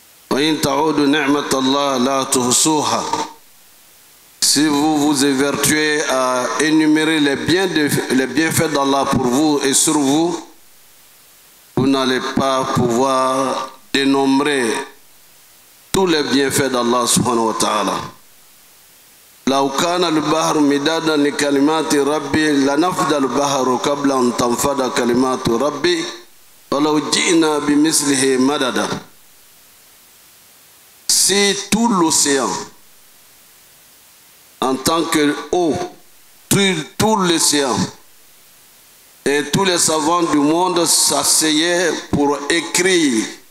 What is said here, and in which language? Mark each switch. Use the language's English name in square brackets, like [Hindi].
[Arabic] Wa in ta'udu ni'matallah la tuhsuha. [French] Si vous vous évertuez à énumérer les bienfaits d'Allah pour vous et sur vous, vous n'allez pas pouvoir dénombrer tous les bienfaits d'Allah [Arabic] subhanahu wa ta'ala. لو كان البحر مدادا لكلمات ربي لنفد البحر قبل أن تنفد كلمات ربي ولو جئنا بمثله مددا. [French] Si tout l'océan en tant que eau, tout l'océan et tous les savants du monde s'asseyaient pour écrire